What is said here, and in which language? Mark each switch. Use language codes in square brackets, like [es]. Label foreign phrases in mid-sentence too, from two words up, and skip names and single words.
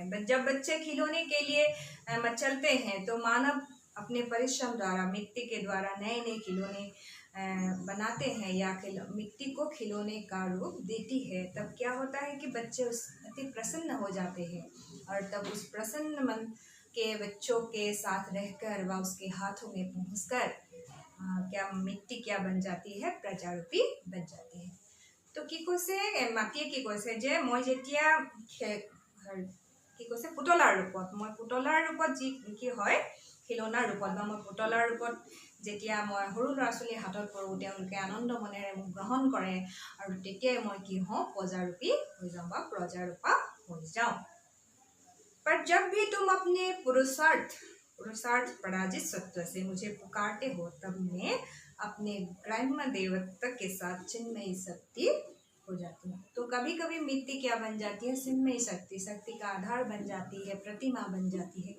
[hi] जब बच्चे खिलौने के लिए मचलते हैं, तो मानव अपने परिश्रम द्वारा मिट्टी के द्वारा नए नए खिलौने बनाते हैं या मिट्टी को खिलौने का रूप देती है। तब क्या होता है कि बच्चे अति प्रसन्न हो जाते हैं और तब उस प्रसन्न मन के बच्चों के साथ रहकर व उसके हाथों में पहुंचकर क्या मिट्टी क्या बन जाती है, प्रजारूपी बन जाती है। [as] तो কি কৈছে মাটিয়ে কি কৈছে যে মই যেতিয়া কি কৈছে পুতলাৰ ৰূপত যি কি হয় খিলনাৰ ৰূপত বা মই পুতলাৰ ৰূপত যেতিয়া মই সৰু ল'ৰা ছোৱালীৰ হাতত পৰোঁ, তেওঁলোকে আনন্দ মনেৰে মোক গ্ৰহণ কৰে আৰু তেতিয়াই মই কি হওঁ, প্ৰজাৰূপী হৈ যাওঁ বা প্ৰজাৰূপা হৈ যাওঁ। [hi] पर जब भी तुम अपने पुरुषार्थ पराजित सत्व से मुझे पुकारते हो, तब मैं अपने ग्राम्य देवत्व के साथ चिन्मयी शक्ति हो जाती हूँ। तो कभी कभी मिट्टी क्या बन जाती है, चिन्मयी शक्ति का आधार बन जाती है, प्रतिमा बन जाती है।